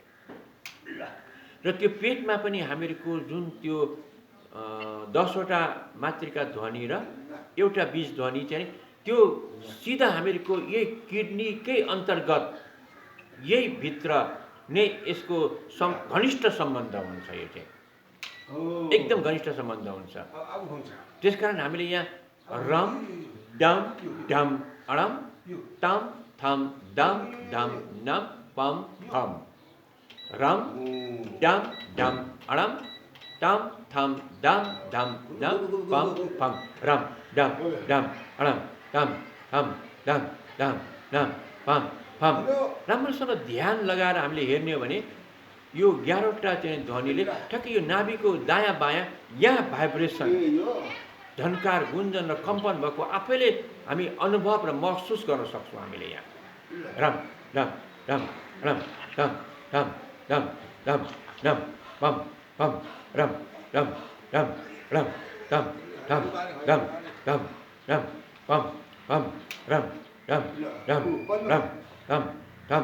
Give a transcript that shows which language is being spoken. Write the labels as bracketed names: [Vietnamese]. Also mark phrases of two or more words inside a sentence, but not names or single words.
[Nepali] र त्यो पेटमा पनि हामीहरूको जुन त्यो 10वटा मातृका ध्वनि र एउटा बीज ध्वनि चाहिँ त्यो सिधा हामीहरूको यही किडनीकै अन्तर्गत, यही भित्र नै यसको घनिष्ठ सम्बन्ध हुन्छ। यो चाहिँ एकदम घनिष्ठ सम्बन्ध हुन्छ। त्यसकारण हामीले यहाँ रम डम ढम अडम तम थम दम धम नम पम फम, रम डम ढम अडम तम थम दम धम नम पम फम, रम डम डम अडम तम थम दम धम नम पम फम। राम्रोसँग ध्यान लगाएर हामीले हेर्ने हो भने यो 11वटा चाहिँ ध्वनिले ठ्याक्कै यो नाभिको दायाँ बायाँ यहाँ भाइब्रेसन, झन्कार, गुन्जन र कम्पन भएको आफैले हामी अनुभव र महसुस गर्न सक्छौँ हामीले यहाँ। रम डम डम रम डम डम डम डम डम पम पम, रम डम डम रम डम डम डम डम डम पम पम, रम डम डम रम डम डम